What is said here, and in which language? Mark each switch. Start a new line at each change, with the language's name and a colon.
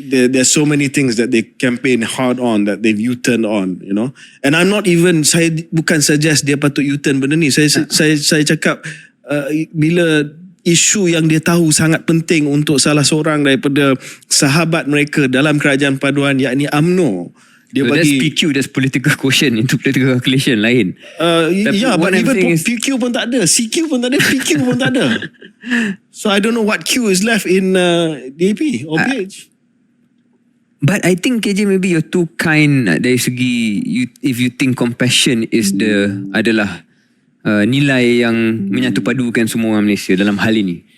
English: There's so many things that they campaign hard on, that they've U-turn on, you know. And I'm not even,
Malay: saya bukan suggest dia patut U-turn benda ni. Saya cakap bila isu yang dia tahu sangat penting untuk salah seorang daripada sahabat mereka dalam kerajaan paduan, yakni UMNO, dia
English: that's
Malay: bagi
English: PQ, that's political quotient, itu political calculation lain. but even
Malay: PQ pun tak ada, CQ pun tak ada, PQ pun tak ada.
English: So I don't know what Q is left in DAP or PH. But I think KJ, maybe you're too kind
Malay: dari segi
English: if you think compassion is
Malay: adalah nilai yang menyatu padukan semua orang Malaysia dalam hal ini.